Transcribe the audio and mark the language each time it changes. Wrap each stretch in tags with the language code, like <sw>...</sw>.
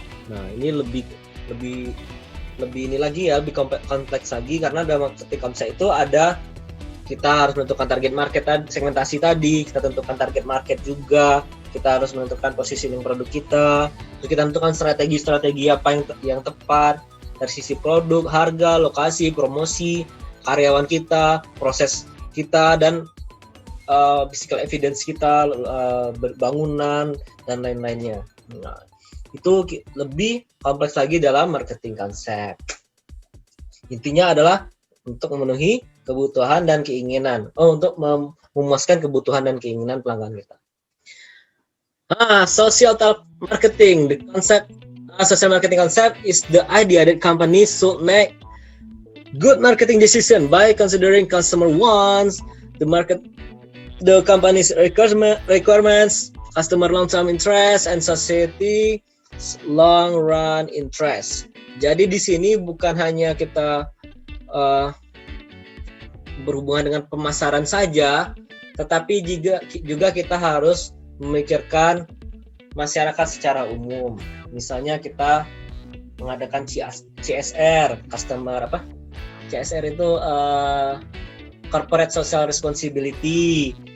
<id>Nah, ini lebih ini lagi ya, lebih kompleks lagi, karena dalam marketing konsep itu ada, kita harus menentukan target market, segmentasi tadi, kita tentukan target market juga, kita harus menentukan positioning produk kita, terus kita tentukan strategi apa yang tepat dari sisi produk, harga, lokasi, promosi, karyawan kita, proses kita, dan physical evidence kita, bangunan dan lain-lainnya. Nah, itu lebih kompleks lagi dalam marketing konsep. Intinya adalah untuk memenuhi kebutuhan dan keinginan, untuk memuaskan kebutuhan dan keinginan pelanggan kita.</id> <en>Social marketing, the concept, social marketing concept is the idea that companies should make good marketing decision by considering customer wants, the company's requirements, customer long-term interest, and society long-run interest.</en> <id>Jadi di sini bukan hanya kita berhubungan dengan pemasaran saja, tetapi juga kita harus memikirkan masyarakat secara umum. Misalnya kita mengadakan CSR, CSR itu corporate social responsibility.</id>